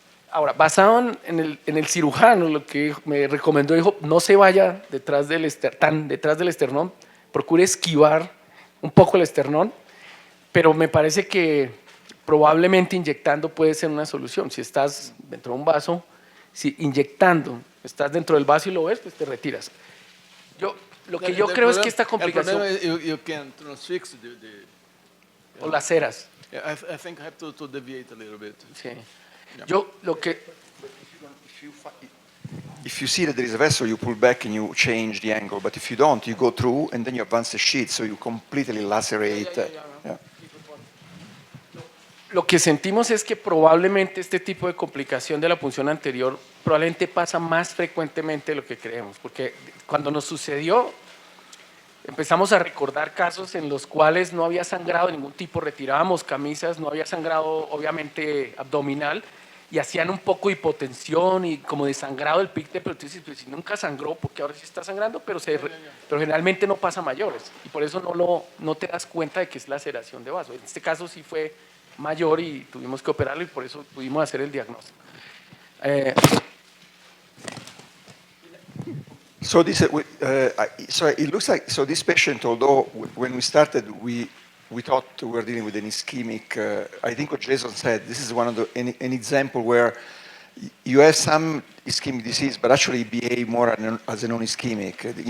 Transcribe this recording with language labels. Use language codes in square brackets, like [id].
[es] Ahora, basado en el cirujano, lo que me recomendó, dijo, no se vaya detrás tan detrás del esternón, procure esquivar un poco el esternón, pero me parece que probablemente inyectando puede ser una solución. Si estás dentro de un vaso, si inyectando, estás dentro del vaso y lo ves, pues te retiras. Lo que yo creo es que esta complicación, El problema es [en] you can transfix [es] o las ceras, [en] yeah, I think I have to deviate a little bit. [es] sí. Yo lo que, [en] If you see that there is a vessel, you pull back and you change the angle. But if you don't, you go through and then you advance the sheet, so you completely lacerate. Yeah. [es] lo que sentimos es que probablemente este tipo de complicación de la punción anterior probablemente pasa más frecuentemente de lo que creemos, porque cuando nos sucedió empezamos a recordar casos en los cuales no había sangrado de ningún tipo, retirábamos camisas, no había sangrado obviamente abdominal y hacían un poco de hipotensión y como de sangrado del picte, pero tú dices, pues si nunca sangró, porque ahora sí está sangrando, pero generalmente no pasa a mayores y por eso no te das cuenta de que es laceración de vaso. En este caso sí fue mayor y tuvimos que operarlo y por eso pudimos hacer el diagnóstico. [en] So so it looks like this patient, although when we started we thought we were dealing with an ischemic. I think what Jason said, this is one of an example where you have some ischemic disease, but actually behave more as a non-ischemic.